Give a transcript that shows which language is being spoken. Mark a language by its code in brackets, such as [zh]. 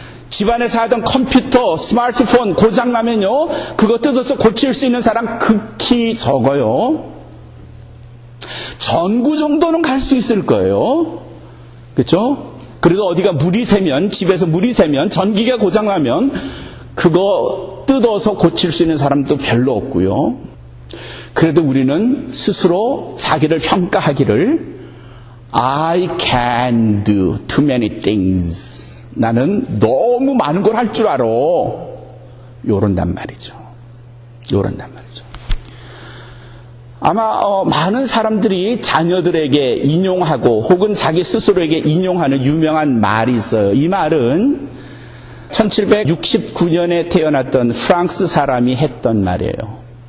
[ko] 집안에서 하던 컴퓨터, 스마트폰 고장나면요, 그거 뜯어서 고칠 수 있는 사람 극히 적어요. 전구 정도는 갈 수 있을 거예요. 그렇죠? 그래도 어디가 물이 새면, 집에서 물이 새면, 전기가 고장나면 그거 뜯어서 고칠 수 있는 사람도 별로 없고요. 그래도 우리는 스스로 자기를 평가하기를 [en] I can do too many things. [ko] 나는 너무 많은 걸 할 줄 알아. 요런단 말이죠. 아마 많은 사람들이 자녀들에게 인용하고 혹은 자기 스스로에게 인용하는 유명한 말이 있어요. 이 말은 1769년에 태어났던 프랑스 사람이 했던 말이에요.